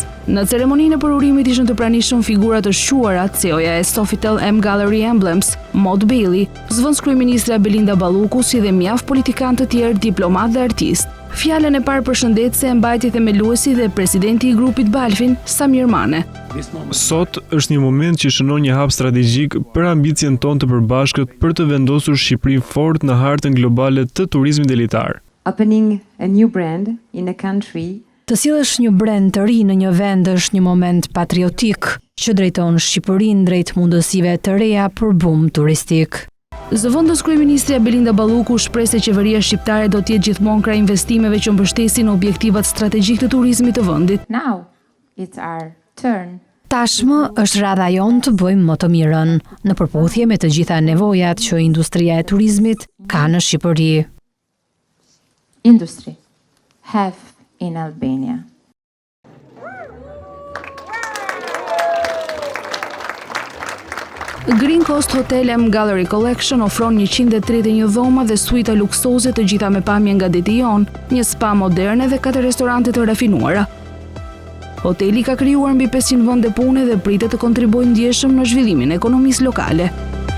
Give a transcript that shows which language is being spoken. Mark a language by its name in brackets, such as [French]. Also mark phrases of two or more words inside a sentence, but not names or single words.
[Albanian] Në ceremoninë e përurimit ishin të pranishëm figura të shquara, CEO-ja e Sofitel M Gallery Emblems, Maud Bailey, zëvendës kryeministra Belinda Balluku, si dhe mjaft politikanë të tjerë, diplomatë dhe artistë. Fjalën e parë përshëndetëse e mbajti themeluesi dhe presidenti I grupit Balfin, Samir Mane. Sot është një moment që shënon një hap strategjik për ambicien tonë të përbashkët për të vendosur Shqipërinë fort në hartën globale të turizmit elitar. [English] Opening a new brand in a country. [Albanian] Të sjellësh një brand të ri në një vend është një moment patriotik që drejton Shqipërinë drejt mundësive të reja për bum turistik. Zëvendës kryeministrja Belinda Balluku shpreh se qeveria shqiptare do të jetë gjithmonë krah investimeve që mbështesin objektivat strategjik të turizmit të vendit. [English] Now it's our turn. [Albanian] Tashmë është radha jonë të bëjmë më të mirën, në përputhje me të gjitha nevojat që industria e turizmit ka në Shqipëri. [English] Industry have in Albania. [Albanian] Green Coast Hotel & Gallery Collection ofron 131 dhoma dhe suita luksoze të gjitha me pamje nga deti jon, një spa moderne dhe 4 restorante të rafinuara. Hoteli ka krijuar mbi 500 vende pune dhe pritet të kontribuojë ndjeshëm në zhvillimin e ekonomisë lokale.